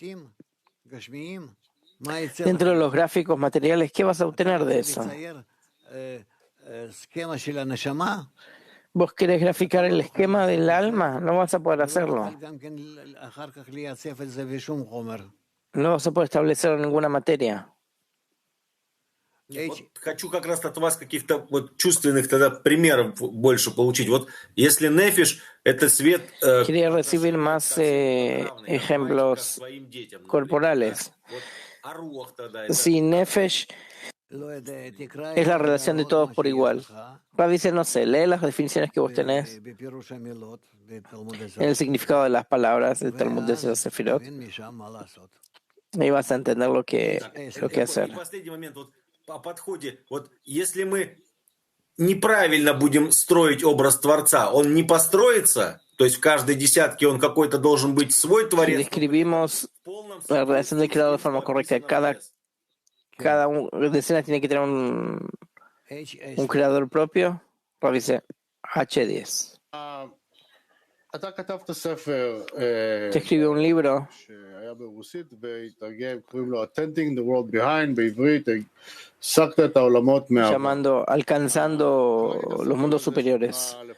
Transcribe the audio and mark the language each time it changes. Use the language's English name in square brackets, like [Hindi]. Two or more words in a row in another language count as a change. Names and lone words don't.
[Spanish] Dentro de los gráficos materiales, ¿qué vas a obtener de eso? ¿Vos querés graficar el esquema del alma? No vas a poder hacerlo. No vas a poder establecerlo en ninguna materia. [Russian] Вот хочу как раз от вас каких-то вот чувственных тогда примеров больше получить. Вот если нефиш — это свет... [Spanish] Quería recibir más ejemplos corporales. Si nefesh es la relación de todos por igual. Rab dice, no sé, lee las definiciones que vos tenés en el significado de las palabras del Talmud de Sefirot. Ahí vas a entender lo que hacer. [Russian] О подходе. Вот если мы неправильно будем строить образ Творца, он не построится? То есть в каждой десятке он какой-то должен быть свой Творец? [Spanish] Si describimos la relación del creador de forma correcta, cada decena tiene que tener un creador propio. Rab dice H10. Te escribió un libro llamando Alcanzando los mundos superiores.